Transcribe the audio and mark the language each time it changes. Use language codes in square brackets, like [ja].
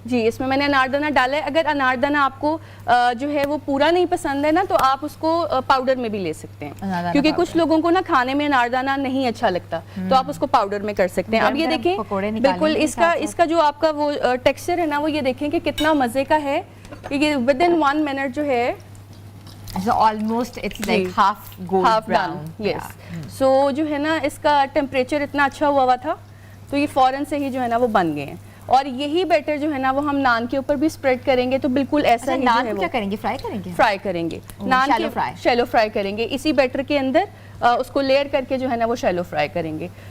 [hi] जी, इसमें मैंने अनारदाना डाला है। अगर अनारदाना आपको जो है वो पूरा नहीं पसंद है ना तो आप उसको पाउडर में भी ले सकते हैं, क्योंकि कुछ लोगों को ना खाने में अनारदाना नहीं अच्छा लगता तो आप उसको पाउडर में कर सकते हैं। अब ये देखें बिल्कुल इसका जो आपका वो टेक्सचर है ना वो ये देखें कि कितना मजे का है। ये विद इन 1 मिनट जो है [en] So almost it's like half brown. Yes. [hi] So जो है ना इसका टेम्परेचर इतना अच्छा हुआ था तो ये फौरन से ही जो है ना वो बन गए हैं। और यही बैटर जो है ना वो हम नान के ऊपर भी स्प्रेड करेंगे तो बिल्कुल ऐसा ही नान क्या करेंगे? फ्राई करेंगे नान के शैलो फ्राई करेंगे इसी बैटर के अंदर, उसको लेयर करके जो है ना वो शैलो फ्राई करेंगे।